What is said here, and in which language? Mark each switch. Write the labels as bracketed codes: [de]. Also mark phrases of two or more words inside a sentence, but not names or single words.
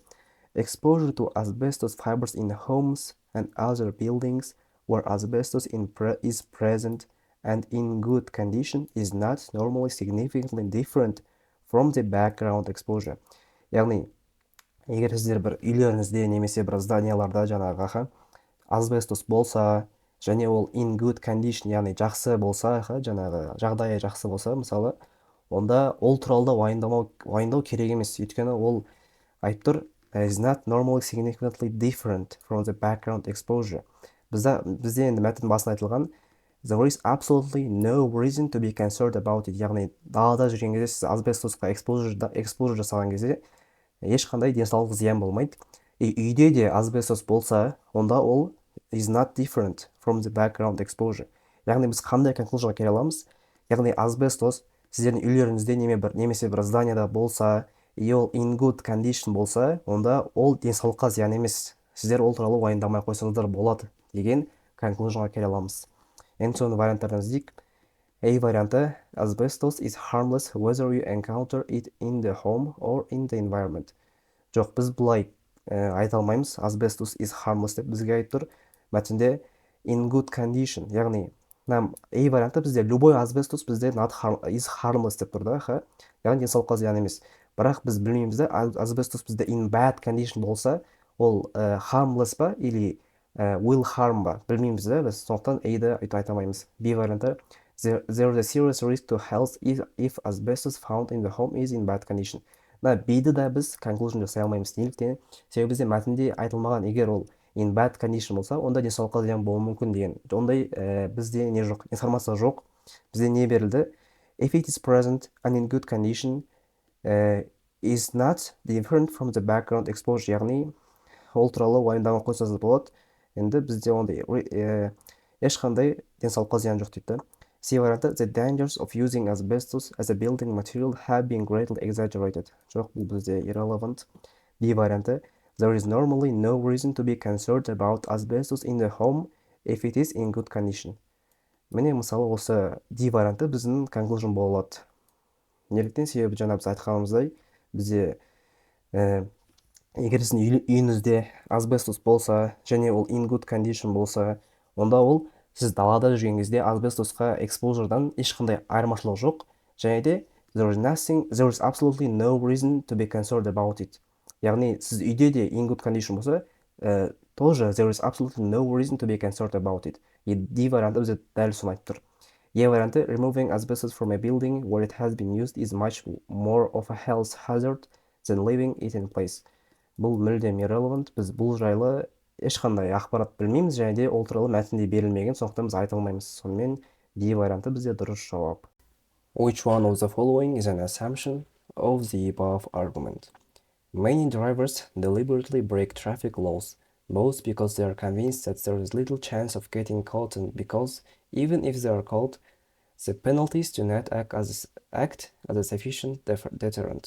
[en] Exposure to asbestos fibers in homes and other buildings where asbestos is present and in good condition is not normally significantly different from the background exposure. [kk] Яғни, егер сіздер бір үйлеріңізде немесе бір зданияларда жаңағы асбестос болса, және ол [en] in good condition, [kk] яғни жақсы болса, жаңағы жағдайы жақсы болса, мысалы, онда ол туралы да уайымдау керек емес. Өйткені ол айтып тұр, [en] is not normally significantly different from the background exposure. [kk] Бізде енді мәтін басында айтылған, [en] there is absolutely no reason to be concerned about it. [kk] Яғни далада жүрген кезде сіз асбестосқа exposure жасаған кезде ешқандай денсаулық зиян болмайды. Үйде де асбестос болса, онда ол [en] is not different from the background exposure. [kk] Яғни біз қандай conclusionға келе аламыз? Яғни асбестос сіздердің үйлеріңізде немесе бір зданияда болса, ол [en] in good condition [kk] болса, онда ол денсаулыққа зиян емес. Сіздер ол туралы уайымдамай қойсаңыздар болады деген conclusionға келе аламыз. Енді соны варианттардан іздейік. A варианты, [en] asbestos is harmless whether you encounter it in the home or in the environment. [kk] Жоқ, біз бұлай айта алмаймыз, [en] asbestos is harmless [kk] деп бізге айтып тұр. [en] Мәтінде in good condition, [kk] яғни A варианты бізде любой asbestos бізде [en] is harmless [kk] деп тұр да, яғни денсаулыққа зиян емес. Бірақ біз білмейміз де, asbestos бізде [en] in bad condition [kk] болса, ол harmless ба или [en] will harm [kk] ба, білмейміз де, біз сондықтан A-ді айта алмаймыз. B варианты, [en] there is a serious risk to health if asbestos found in the home is in bad condition. [kk] B-ді да біз conclusion жасай алмаймыз. Неліктен? Себебі бізде мәтінде айтылмаған, егер ол [en] in bad condition [kk] болса, онда денсаулыққа зиян болуы мүмкін деген. Ондай бізде не жоқ, информация жоқ. Бізде не берілді? [en] If it is present and in good condition is not different from the background exposure. [kk] Яғни, ол туралы уайымдамай қойсаңыз болады. Енді бізде ондай ешқандай денсаулыққа зиян жоқ дейді. С варианты [en] the dangers of using asbestos as a building material have been greatly exaggerated. [kk] Жоқ, бұл бізде irrelevant. D варианты [en] there is normally no reason to be concerned about asbestos in the home if it is in good condition. [kk] Міне мысалы осы D варианты біздің conclusion бола алады. Неліктен? Себебі жаңа біз айтқанымыздай, бізде егер сіздің үйіңізде асбестос болса және ол in good condition болса, онда ол сіз далада жүрген кезде асбестосқа экспозурдан ешқандай айырмашылық жоқ, және де [en] there is absolutely no reason to be concerned about it. [kk] Яғни сіз үйде де [en] in good condition болса, тоже there is absolutely no reason to be concerned about it. [kk] И D варианты бізде дәл соны айтып тұр. [en] E варианты removing asbestos from a building where it has been used is much more of a health hazard than leaving it in place. [kk] Бұл мүлдем irrelevant. Біз бұл жайлы ешқандай ақпарат білмейміз, және де ол туралы мәтінде берілмеген, сондықтан біз айта алмаймыз. Сонымен D варианты бізде дұрыс жауап. [en] Which one of the following is an assumption of the above argument? Many drivers deliberately break traffic laws, both because they are convinced that there is little chance of getting caught and because, even if they are caught, the penalties do not act as a sufficient deterrent.